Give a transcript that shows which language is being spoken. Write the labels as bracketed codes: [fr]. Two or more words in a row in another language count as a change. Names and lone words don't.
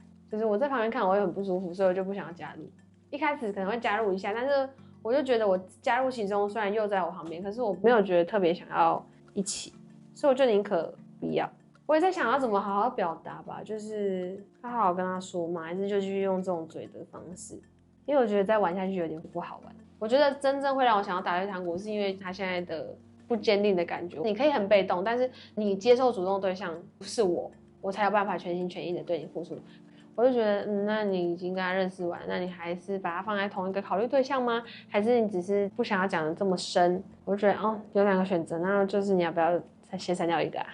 [zh] 就是我在旁邊看，我也很不舒服，所以我就不想要加入。一開始可能會加入一下，但是我就覺得我加入其中，雖然又在我旁邊，可是我沒有覺得特別想要一起，所以我就寧可不要。我也在想要怎麼好好表達吧，就是好好跟他說嘛，還是就繼續用這種嘴的方式，因為我覺得再玩下去有點不好玩。我覺得真正會讓我想要打退堂鼓，是因為他現在的不堅定的感覺。你可以很被動，但是你接受主動的對象是我才有辦法全心全意的對你付出。我就覺得，那你已經跟他認識完，那你還是把他放在同一個考慮對象嗎？還是你只是不想要講的這麼深？我就覺得，哦，有兩個選擇，那就是你要不要先刪掉一個啊？